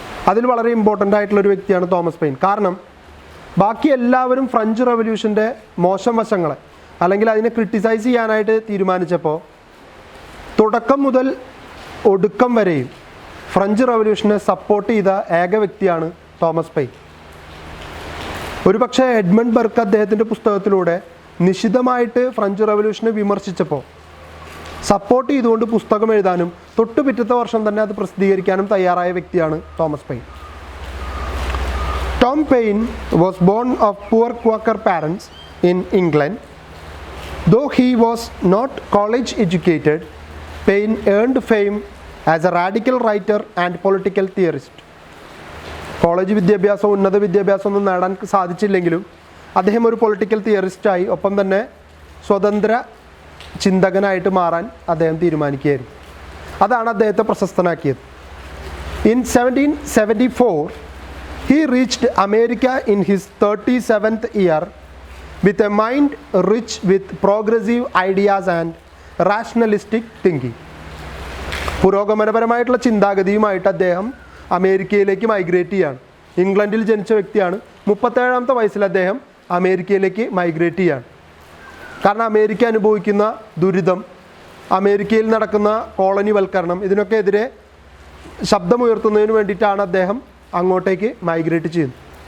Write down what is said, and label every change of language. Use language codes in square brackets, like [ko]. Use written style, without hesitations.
[ml] അതിൽ വളരെ ഇമ്പോർട്ടൻ്റ് ആയിട്ടുള്ളൊരു വ്യക്തിയാണ് തോമസ് പെയിൻ. കാരണം ബാക്കി എല്ലാവരും ഫ്രഞ്ച് റവല്യൂഷൻ്റെ മോശം വശങ്ങളെ അല്ലെങ്കിൽ അതിനെ ക്രിട്ടിസൈസ് ചെയ്യാനായിട്ട് തീരുമാനിച്ചപ്പോൾ തുടക്കം മുതൽ ഒടുക്കം വരെയും ഫ്രഞ്ച് റവല്യൂഷനെ സപ്പോർട്ട് ചെയ്ത ഏക വ്യക്തിയാണ് തോമസ് പെയിൻ. ഒരുപക്ഷെ എഡ്മണ്ട് ബർക്ക് അദ്ദേഹത്തിൻ്റെ പുസ്തകത്തിലൂടെ നിശിതമായിട്ട് ഫ്രഞ്ച് റവല്യൂഷനെ വിമർശിച്ചപ്പോൾ സപ്പോർട്ട് ചെയ്തുകൊണ്ട് പുസ്തകം എഴുതാനും തൊട്ടുപിറ്റത്തെ വർഷം തന്നെ അത് പ്രസിദ്ധീകരിക്കാനും തയ്യാറായ വ്യക്തിയാണ് Thomas pain. [en] Tom Paine was born of poor Quaker parents in England. Though he was not college educated, Paine earned fame as a radical writer and political theorist. [ml] College വിദ്യാഭ്യാസം ഉന്നത വിദ്യാഭ്യാസം ഒന്നും നേടാൻ സാധിച്ചില്ലെങ്കിലും അദ്ദേഹം ഒരു പൊളിറ്റിക്കൽ തിയറിസ്റ്റായി ഒപ്പം തന്നെ സ്വതന്ത്ര ചിന്തകനായിട്ട് മാറാൻ അദ്ദേഹം തീരുമാനിക്കുകയായിരുന്നു. അതാണ് അദ്ദേഹത്തെ പ്രശസ്തനാക്കിയത്. [en] In 1774 he reached America in his 37th year with a mind rich with progressive ideas and rationalistic thinking. [ml] പുരോഗമനപരമായിട്ടുള്ള ചിന്താഗതിയുമായിട്ട് അദ്ദേഹം അമേരിക്കയിലേക്ക് മൈഗ്രേറ്റ് ചെയ്യാണ്. ഇംഗ്ലണ്ടിൽ ജനിച്ച വ്യക്തിയാണ്. 37ാമത്തെ വയസ്സിൽ അദ്ദേഹം അമേരിക്കയിലേക്ക് മൈഗ്രേറ്റ് ചെയ്യാണ്. കാരണം അമേരിക്ക അനുഭവിക്കുന്ന ദുരിതം, അമേരിക്കയിൽ നടക്കുന്ന കോളനിവൽക്കരണം, ഇതിനൊക്കെ എതിരെ ശബ്ദമുയർത്തുന്നതിന് വേണ്ടിയിട്ടാണ് അദ്ദേഹം അങ്ങോട്ടേക്ക് മൈഗ്രേറ്റ് ചെയ്യുന്നത്.